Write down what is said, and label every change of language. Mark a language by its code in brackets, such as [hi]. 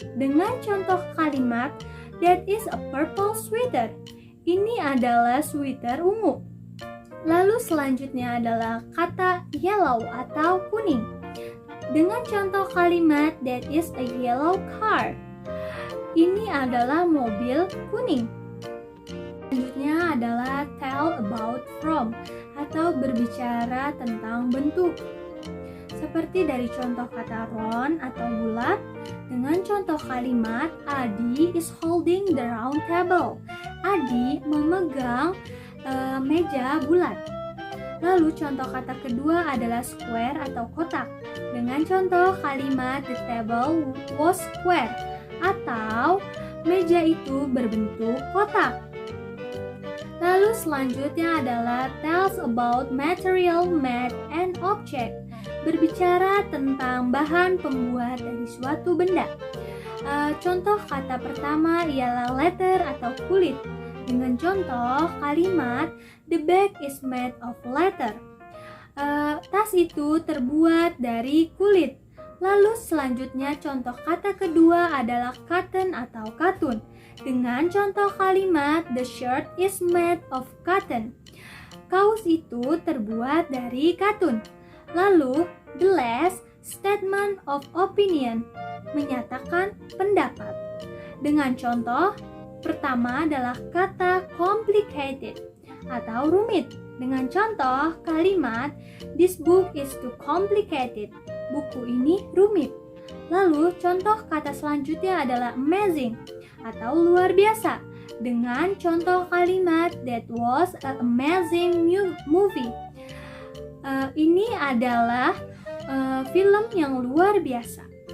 [id] Dengan contoh kalimat [en] that is a purple sweater. [id] Ini adalah [en] sweater [id] ungu. Lalu selanjutnya adalah kata yellow atau kuning. Dengan contoh kalimat [en] that is a yellow car. [id] Ini adalah mobil kuning. Selanjutnya adalah [en] tell about from [id] atau berbicara tentang bentuk. Seperti dari contoh kata round atau bulat. Dengan contoh kalimat [en] Adi is holding the round table. [id] Adi memegang meja bulat. Lalu contoh kata kedua adalah square atau kotak. Dengan contoh kalimat [en] the table was square [id] atau meja itu berbentuk kotak. Lalu selanjutnya adalah [en] tells about material made an object. [id] Berbicara tentang bahan pembuat dari suatu benda. Contoh kata pertama ialah leather atau kulit. Dengan contoh kalimat [en] the bag is made of leather. [id] Tas itu terbuat dari kulit. Lalu selanjutnya contoh kata kedua adalah cotton atau katun. Dengan contoh kalimat [en] the shirt is made of cotton. [id] Kaos itu terbuat dari katun. Lalu [en] the last statement of opinion. [id] Menyatakan pendapat. Dengan contoh pertama adalah kata complicated atau rumit. Dengan contoh kalimat [en] this book is too complicated. [id] Buku ini rumit. Lalu contoh kata selanjutnya adalah amazing atau luar biasa. Dengan contoh kalimat [en] that was an amazing movie. [id] Ini adalah film yang luar biasa.